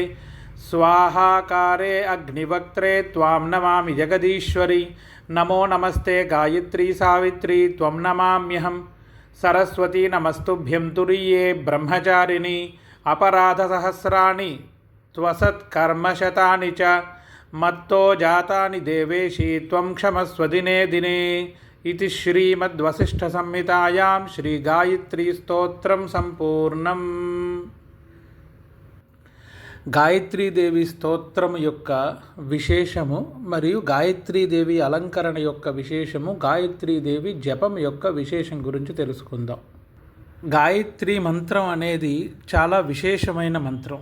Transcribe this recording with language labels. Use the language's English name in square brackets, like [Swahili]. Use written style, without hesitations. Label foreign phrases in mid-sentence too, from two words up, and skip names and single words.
[Sanskrit] स्वाहाकारे अग्निवक्त्रे त्वां नमामि जगदीश्वरी नमो नमस्ते गायत्री सावित्री त्वं नमाम्यहम् सरस्वती नमस्तुभ्यं तुरीये ब्रह्मचारिणी अपराधसहस्राणि त्वसत्कर्मशतानि च मत्तो जातानि देवेशी त्वं क्षमस्व दिने दिने इति श्रीमद्वसिष्ठसंहितायां श्रीगायत्रीस्तोत्रं सम्पूर्णम्। [Telugu] గాయత్రీదేవి స్తోత్రం యొక్క విశేషము మరియు గాయత్రీదేవి అలంకరణ యొక్క విశేషము, గాయత్రీదేవి జపం యొక్క విశేషం గురించి తెలుసుకుందాం. గాయత్రి మంత్రం అనేది చాలా విశేషమైన మంత్రం.